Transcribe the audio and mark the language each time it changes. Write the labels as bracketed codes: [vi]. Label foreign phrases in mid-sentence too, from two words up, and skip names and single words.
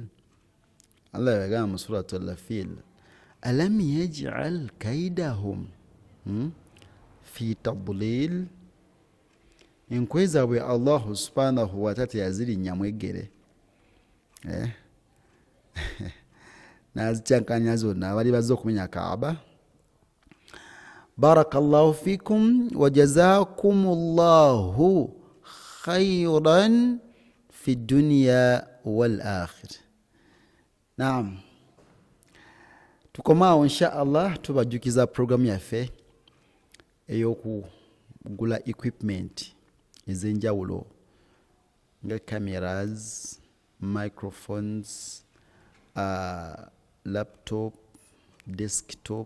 [ar] الله يقام سورة الفيل. ألم يجعل كيدهم في تضليل. [lg] inkweza bwe [ar] الله سبحانه وتعالى [lg] yaziri nyamwegere nazichankanya zonna abali bazze okumenya Kaaba. [ar] بارك الله فيكم وجزاكم الله خيرا في الدنيا والآخرة. [lg] نعم tukomaawo [ar] إن شاء الله [lg] tubajukiza program yaffe ey'okugula equipment ez'enjawulo nga cameras, microphones, laptop, desktop.